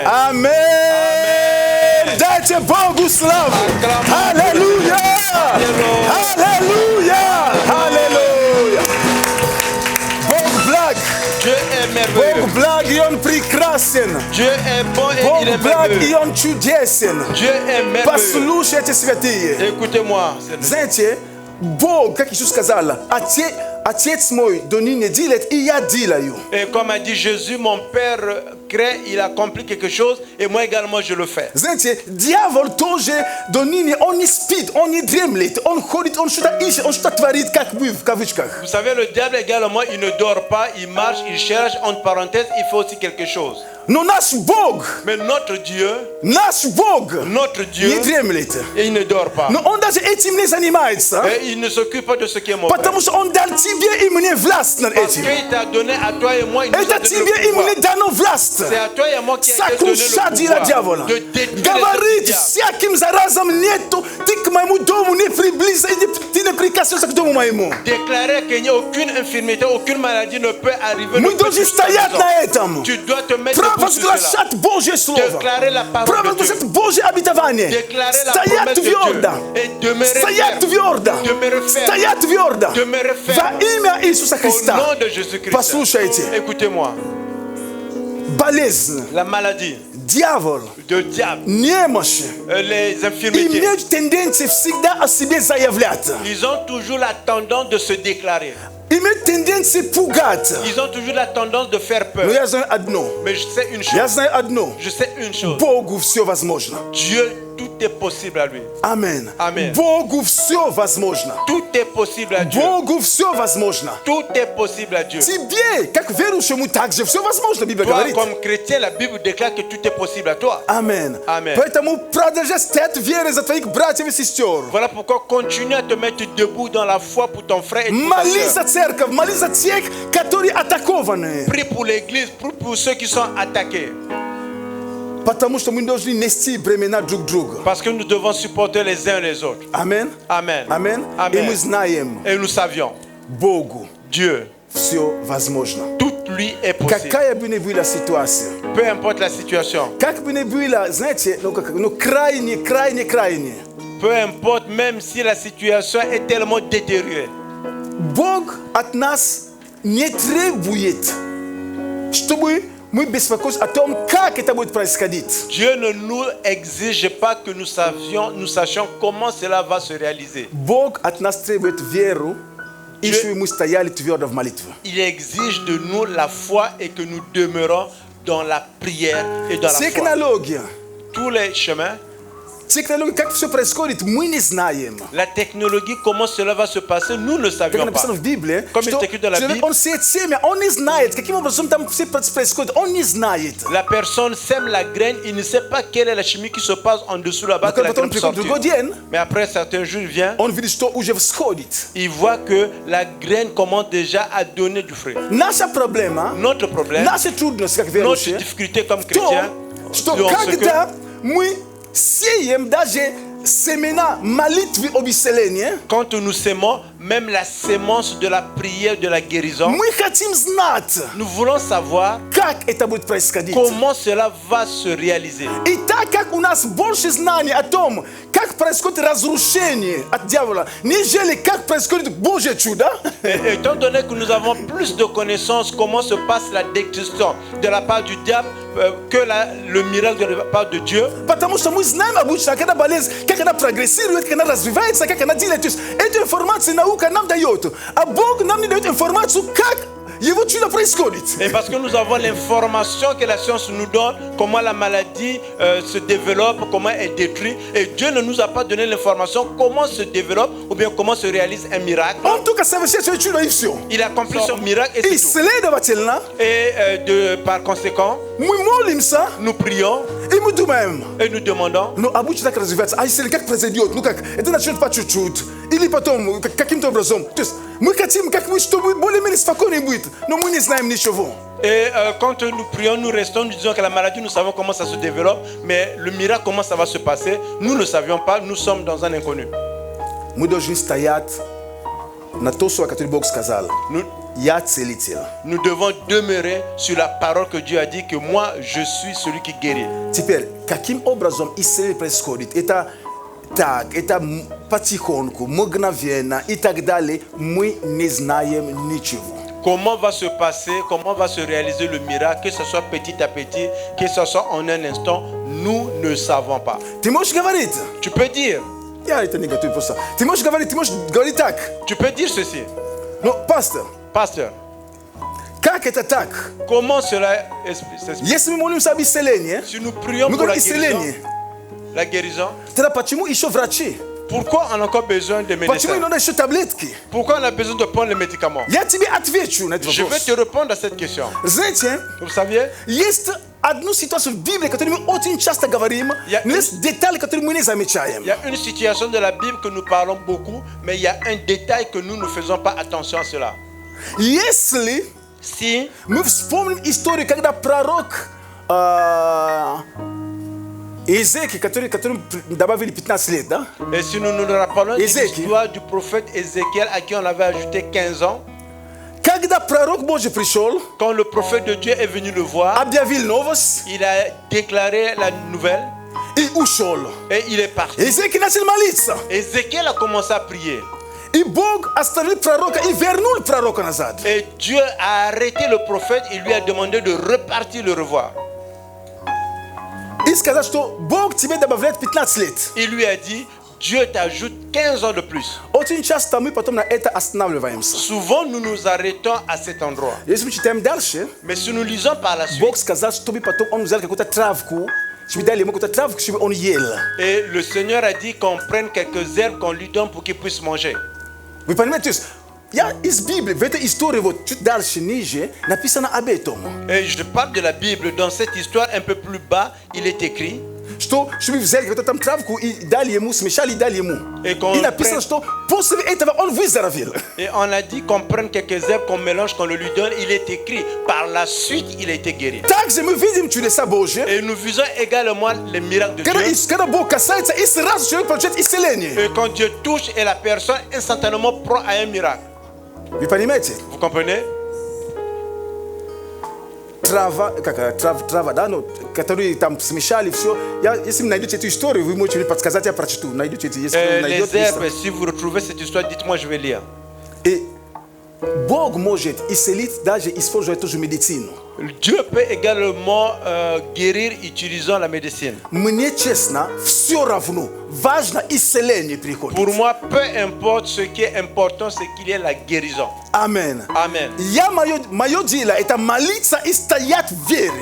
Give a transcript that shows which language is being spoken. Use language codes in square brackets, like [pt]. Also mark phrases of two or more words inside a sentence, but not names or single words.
[ru] Аминь. Дайте Богу славу. Halleluja. Halleluja. Аллилуйя. Бог благ. [fr] Dieu est merveilleux. [ru] Бог благ и Он прекрасен. [fr] Dieu est bon et il [ru] Бог [fr] est [ru] благ и [fr] merveilleux. [ru] Он чудесен. [fr] Dieu est merveilleux. [ru] Послушайте, святые. [fr] Écoutez-moi. [ru] Знаете, Бог, как Иисус сказал, Отец мой до ныне делает, и я делаю. [fr] Et comme a dit Jésus, mon Père crée, il accomplit quelque chose, et moi également je le fais. [ru] Знаете, дьявол тоже до ныне, он не спит, он не дремлет, он ходит, он что-то ищет, он что-то творит, как мы в кавычках. [fr] Vous savez, le diable également, il ne dort pas, il marche, il cherche, entre parenthèses, il fait aussi quelque chose. [ru] Но наш Бог, [fr] Mais notre Dieu, [ru] не [fr] Dieu, [ru] дремлет. [fr] il ne dort pas. [ru] Но он даже этим не занимается, [fr] Et il ne s'occupe pas de ce qui est mauvais. [ru] потому что он дал тебе и мне власть над [fr] Parce [ru] этим. [fr] qu'il t'a donné à toi et moi, il nous a [ru] Это [fr] donné [ru] тебе [fr] le [ru] и [fr] pouvoir. [ru] мне дано власть. [fr] C'est à toi et à moi qui a été donné [ru] Сокрушать [fr] le [ru] дела [fr] pouvoir [ru] дьявола. [fr] de détruire [ru] Говорит, [fr] les diables. [ru] всяким заразам нету, ты к моему дому не приблизься, ты не прикасайся к дому моему. [fr] Déclarer qu'il n'y a aucune infirmité, aucune maladie ne peut arriver. [ru] Мы [fr] ne peut [ru] должны [fr] toucher ta [ru] стоять [fr] maison. [ru] на этом. [fr] Tu dois te mettre debout sur cela. [ru] Провозглашать Божье Слово. [fr] Déclarer la parole de Dieu. [ru] Провозглашать Божье обетование. [fr] Déclarer la [ru] Стоять [fr] promesse de [ru] твердо. [fr] Dieu. Et demeurer [ru] Стоять [fr] ferme. [ru] твердо. [fr] Demeurer ferme. [ru] Стоять твердо. [fr] Demeurer [ru] Во [fr] ferme. [ru] имя Иисуса [fr] Au [ru] Христа. [fr] nom de Jésus-Christ. [ru] Послушайте. [fr] Écoutez-moi. [ru] Болезнь, [fr] La maladie, [ru] дьявол, [fr] le diable, [ru] немощь [fr] les infirmités, [ru] имеют тенденцию всегда о себе заявлять. [fr] ils ont toujours la tendance de se déclarer. [ru] Имеют тенденцию пугать. [fr] Ils ont toujours la tendance de faire [ru] Но [fr] peur. [ru] я знаю одно. [fr] Mais je sais une chose. [ru] Я знаю одно. [fr] Je sais une chose. [ru] Богу все возможно. [fr] Dieu, tout est possible à lui. [ru] Амен. Амен. Богу все возможно. [fr] Tout est possible à Dieu. [ru] Богу все возможно. [fr] Tout est possible à Dieu. [ru] Тебе, как верующему, также все возможно, Библия [fr] Toi, [ru] говорит. [fr] comme chrétien, la Bible déclare que tout est possible à toi. [ru] Амен. Амен. Поэтому продолжай стоять в вере за твоих братьев и сестер. [fr] Voilà pourquoi continue à te mettre debout dans la foi pour ton frère et pour ta [ru] Молись за [fr] sœur. [ru] церковь, молись за тех, которые атакованы. [fr] Prie pour l'église, prie pour ceux qui sont attaqués. [ru] Потому что мы должны нести бремена друг друга. [fr] Parce que nous devons supporter les uns les autres. [ru] Амен. [fr] Amen. [ru] Амен. И мы [fr] Amen. [ru] знаем, [fr] Et nous savions, [ru] Богу [fr] Dieu, [ru] все возможно. [fr] tout lui est possible. [ru] Какая бы ни была ситуация, [fr] Peu importe la situation, [ru] как бы ни было, знаете, крайне, [fr] peu importe même si la situation est tellement détériorée. [ru] Бог от нас не требует, чтобы мы беспокоились о том, как это будет происходить. [fr] Dieu ne nous exige pas que nous sachions comment cela va se réaliser. [ru] Бог от нас требует веру, и [fr] Dieu- [ru] чтобы мы стояли твердо в молитве. [fr] Il exige de nous la foi et que nous demeurons dans la prière et dans la foi. [ru] Технология. [fr] Tous les chemins, [ru] Технология, как все происходит, мы не знаем. [fr] la technologie, comment cela va se passer, nous ne [ru] Как [fr] savions pas. [ru] написано в Библии, [fr] Comme [ru] что это [fr] écrit dans la [ru] человек, [fr] Bible. [ru] он сеет семя, он не знает, каким образом там все происходит, он не знает. [fr] La personne sème la graine, il ne sait pas quelle est la chimie qui se passe en dessous là-bas. [ru] Но [fr] Que la [ru] когда потом [fr] graine peut [ru] приходит [fr] sortir. [ru] другой день, [fr] Mais après certains jours, il vient, [ru] он видит, что уже всходит. [fr] il voit que la graine commence déjà à donner du fruit. [ru] Наша проблема, [fr] Notre problème, [ru] наши трудности, как [fr] notre [ru] верующие, [fr] difficulté comme [ru] то, [fr] chrétien, [ru] что [fr] dans ce [ru] когда мы сеем даже семена молитвы об исцелении, [fr] quand nous sémons, même la sémence de la prière de la guérison, [ru] мы хотим знать, [fr] nous voulons savoir [ru] как это будет происходить. [fr] comment cela va se réaliser. [ru] И так как у нас больше знаний о том, как происходит разрушение от дьявола, нежели как происходит Божье чудо, [fr] Et étant donné que nous avons plus de connaissances comment se passe la destruction de la part du diable que le miracle de la part de Dieu, [ru] потому что мы знаем обычно, когда болезнь, как она прогрессирует, как она развивается, как она делает. То есть эту информацию наука нам дает, а Бог нам не дает информацию, как его чудо происходит. [fr] et parce que nous avons l'information que la science nous donne, comment la maladie se développe, comment elle est détruite, et Dieu ne nous a pas donné l'information comment se développe ou bien comment se réalise un miracle. [ru] Он только совершает свое чудо и все. [fr] Il accomplit son miracle et [ru] И, [fr] c'est tout. [ru] следовательно, [fr] Et par conséquent, [ru] мы молимся, [fr] nous prions [ru] и мы думаем, [fr] et nous demandons, [ru] ну обычно так развивается, а если как произойдет, ну как, это начнет по чуть-чуть, или потом каким-то образом. То есть мы хотим, как мы, чтобы более-менее спокойно будет, но мы не знаем ничего. [fr] et quand nous prions, nous restons, nous disons que la maladie, nous savons comment ça se développe, mais le miracle, comment ça va se passer, nous ne savions pas, nous sommes dans un inconnu. [ru] Мы должны стоять на то, что Бог сказал. [fr] Nous, [ru] Я целитель. [fr] nous devons demeurer sur la parole que Dieu a dit que moi, je suis celui qui guérit. [ru] Теперь, каким образом исцеление происходит? Это так, это потихоньку, мгновенно и так далее. Мы не знаем ничего. [fr] Comment va se passer, comment va se réaliser le miracle, que ce soit petit à petit, que ce soit en un instant, nous ne savons pas. [ru] Ты можешь говорить? [fr] Tu peux dire [ru] Я это не готов просто. Ты можешь говорить так. [fr] tu peux dire ceci. [ru] Но, пастор, [fr] Pasteur, [ru] как это так? [fr] comment cela s'explique? [ru] Если мы молимся об исцелении, [fr] Si nous prions [ru] мы [fr] pour [ru] говорим [fr] la [ru] исцеление, [fr] guérison, [ru] тогда почему еще врачи? [fr] pourquoi on a encore besoin de [ru] Почему [fr] médecins? [ru] надо еще таблетки? [fr] Pourquoi on a besoin de prendre les médicaments? [ru] Я тебе отвечу на этот [fr] Je vais [ru] вопрос. [fr] te répondre à cette question. [ru] Знаете, [fr] Vous saviez, [ru] есть одну ситуацию в Библии, которую мы очень часто говорим, Я- но есть детали, которые мы не замечаем. [fr] il y a une situation de la Bible que nous parlons beaucoup, mais il y a un détail que nous ne faisons pas attention à cela. [ru] Если [fr] Si [ru] мы вспомним историю, когда пророк Иезекииль, которому добавили 15 лет, да? [fr] Et si nous nous rappelons de Ézéchiel. l'histoire du prophète Ézéchiel à qui on avait ajouté 15 ans, [ru] Когда пророк Божий пришел, [fr] quand le prophète de Dieu est venu le voir, [ru] объявил новость [fr] il a déclaré la nouvelle [ru] и ушел. [fr] et il est parti. [ru] Иезекииль начал молиться. [fr] Ézéchiel a commencé à prier. [ru] И Бог остановил пророка и вернул пророка назад. [fr] Et Dieu a arrêté le prophète et lui a demandé de repartir le revoir. [ru] И сказал, что Бог тебе добавляет 15 лет. [fr] Il lui a dit, Dieu t'ajoute 15 ans de plus. [ru] Очень часто мы потом на это останавливаемся. [fr] Souvent, nous nous arrêtons à cet endroit. [ru] Если мы читаем дальше, [fr] Mais si nous lisons par la suite, [ru] Бог сказал, чтобы потом он взял какую-то травку, чтобы дали ему какую-то травку, чтобы он ел. [fr] et le Seigneur a dit qu'on prenne quelques herbes qu'on lui donne pour qu'il puisse manger. [ru] Вы понимаете, то есть, я из Библии, в этой истории, вот чуть дальше, ниже, написано об этом. [fr] Et je parle de la Bible. Dans cette histoire, un peu plus bas, il est écrit [ru] Что, чтобы взяли какую-то там травку и дали ему, смешали и дали ему. [fr] И qu'on [ru] И написано, [fr] prenne- [ru] что после этого он выздоровел. [fr] et on a dit qu'on prenne quelques herbes, qu'on mélange, qu'on le lui donne. Il est écrit. Par la suite, il a été guéri. [ru] Также мы видим чудеса Божьи, [fr] Et nous visons également les miracles de Dieu. [ru] когда Бог касается, и сразу человек получает исцеление. [fr] Et quand Dieu touche et la personne instantanément prend à un miracle. [ru] Вы понимаете? [fr] Vous comprenez? [ru] Трава, да, ну, которые там смешали, все. Если вы найдете эту историю, вы можете мне подсказать, я прочту. Найдете, если вы найдете. [fr] Les herbes, si vous retrouvez cette histoire, dites-moi, je vais lire. [ru] И Бог может исцелить, даже используя ту же медицину. [fr] Dieu peut également guérir utilisant la médecine. [ru] Мне честно, все равно, важно исцеление приходит. [fr] Pour moi, peu importe, ce qui est important, c'est qu'il y ait la guérison. [ru] Амин. [fr] Amen. [ru] Мое дело это молиться и стоять в вере.